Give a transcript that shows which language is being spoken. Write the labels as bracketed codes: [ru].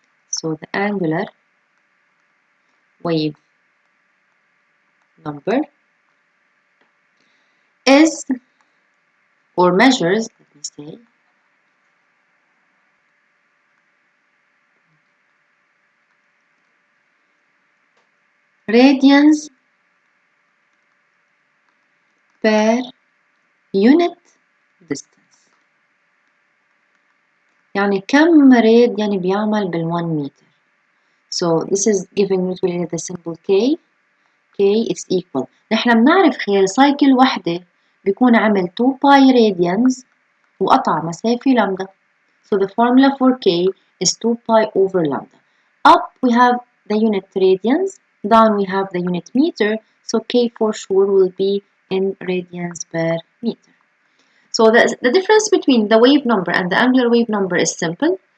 [en] So the angular wave number is or measures, let me say, radians per unit distance. [ar] يعني كم radian بيعمل بال1 meter. [en] So this is giving usually the symbol K. K is equal. [ar] نحن بنعرف خلال سايكل وحدة بيكون عمل 2 باي radians وقطع مسافة لامدا. [en] So the formula for K is 2 pi over lambda. Up we have the unit radians, down we have the unit meter, so K for sure will be in radians per meter. So the difference between the wave number and the angular wave number is simple.